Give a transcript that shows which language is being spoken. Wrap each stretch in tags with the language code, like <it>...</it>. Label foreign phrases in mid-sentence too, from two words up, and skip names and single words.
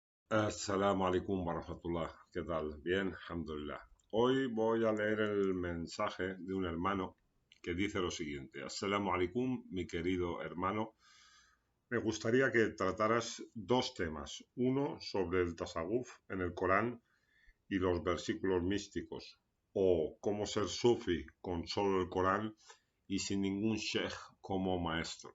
<ar>السلام عليكم ورحمة الله.</ar> <es>¿Qué tal? Bien, alhamdulillah. Hoy voy a leer el mensaje de un hermano que dice lo siguiente.</es> <ar>السلام عليكم,</ar> <es>mi querido hermano. Me gustaría que trataras dos temas. Uno sobre el tasawuf en el Corán y los versículos místicos, o cómo ser sufi con solo el Corán y sin ningún sheikh como maestro.</es>